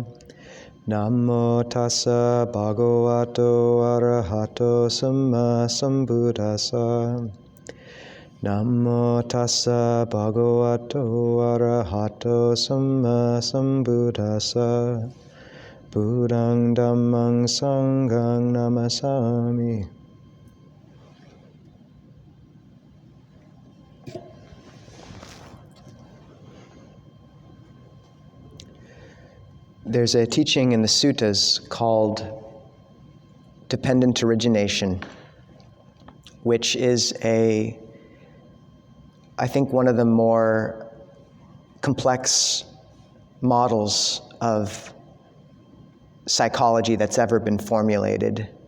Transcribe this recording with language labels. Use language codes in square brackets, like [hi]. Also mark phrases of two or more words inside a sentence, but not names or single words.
[pi] Namo tassa bhagavato arahato samma sambuddhassa. Namo tassa bhagavato arahato samma sambuddhassa. Buddhang dhammang sanghang namasami. [en] There's a teaching in the suttas called Dependent Origination, which is I think one of the more complex models of psychology that's ever been formulated.